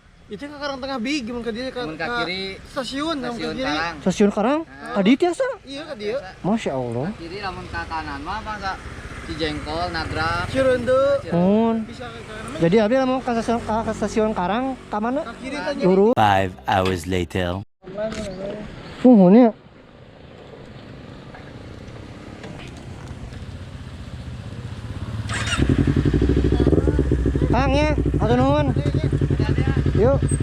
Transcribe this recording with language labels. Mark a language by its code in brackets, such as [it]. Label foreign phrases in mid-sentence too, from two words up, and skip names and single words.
[su] Itu ke Karang Tengah Big, mun ka dieu ka kiri stasiun, ka kiri. Stasiun Karang. Ka dieu tiasa. Iya ka dieu. [ar] Masya Allah. [su] kiri lamun ka kanan mah bangsa Cijengkol nagrak Cireundeuk. Bisa ka kanan. Jadi abdi lamun ka stasiun Karang ka mana? Ka kiri tanya. Lurus. [en] 5 hours later. [su] Nya. Kang ya, atur nuhun. Yuk.